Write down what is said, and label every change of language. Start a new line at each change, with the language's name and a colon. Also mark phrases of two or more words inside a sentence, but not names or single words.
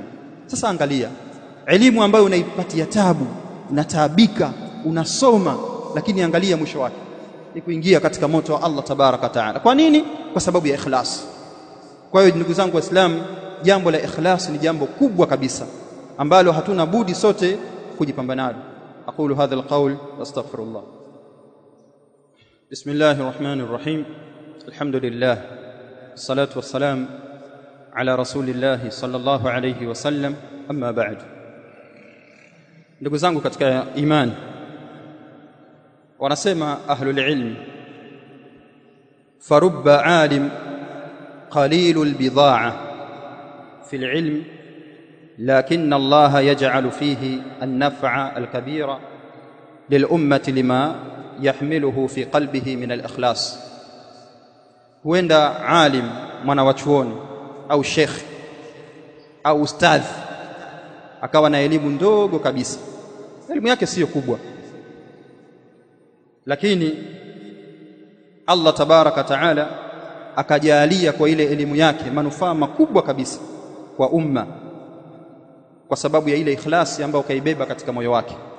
Swahili: Sasa angalia elimu ambayo unaipatia tabu, unataabika, unasoma, lakini angalia mwisho wake ni kuingia katika moto wa
Arabic: الله تبارك تعالى.
Swahili: Kwa nini? Kwa sababu ya ikhlas. Kwa hiyo ndugu zangu Waislamu, jambo la ikhlas ni jambo kubwa kabisa ambalo hatuna budi sote kujipambana nalo.
Arabic: أقول هذا القول وأستغفر الله. بسم الله الرحمن الرحيم. الحمد لله والصلاة والسلام على رسول الله صلى الله عليه وسلم أما بعد.
Swahili: Ndugu zangu katika imani, wanasema
Arabic: أهل العلم فرب عالم قليل البضاعة في العلم لكن الله يجعل فيه النفع الكبير للأمة لما يحمله في قلبه من الإخلاص.
Swahili: Huenda alim, mwana wa chuoni au sheikh au ustadh akawa na elimu ndogo kabisa, elimu yake sio kubwa, lakini
Arabic: الله تبارك تعالى
Swahili: akajalia kwa ile elimu yake manufaa makubwa kabisa kwa umma, kwa sababu ya ile ikhlasi ambayo kaibeba katika moyo wake.